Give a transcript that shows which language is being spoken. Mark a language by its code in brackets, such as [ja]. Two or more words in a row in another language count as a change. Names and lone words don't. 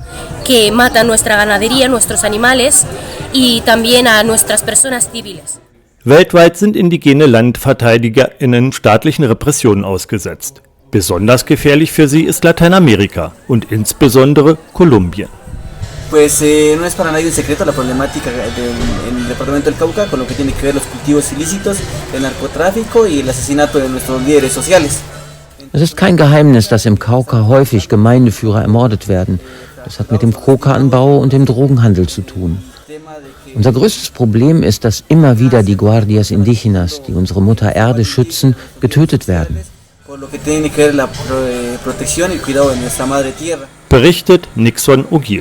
[de] Weltweit sind indigene LandverteidigerInnen staatlichen Repressionen ausgesetzt. Besonders gefährlich für sie ist Lateinamerika und insbesondere Kolumbien. [es] Pues no es para nadie un secreto la problemática en el departamento del Cauca con lo que tiene que ver los cultivos ilícitos, el narcotráfico y el asesinato de nuestros líderes sociales. [de] Es ist kein Geheimnis, dass im Cauca häufig Gemeindeführer ermordet werden. Das hat mit dem Coca-Anbau und dem Drogenhandel zu tun. Unser größtes Problem ist, dass immer wieder die [es] Guardias Indígenas, [de] die unsere Mutter Erde schützen, getötet werden. Berichtet Nixon Ogil.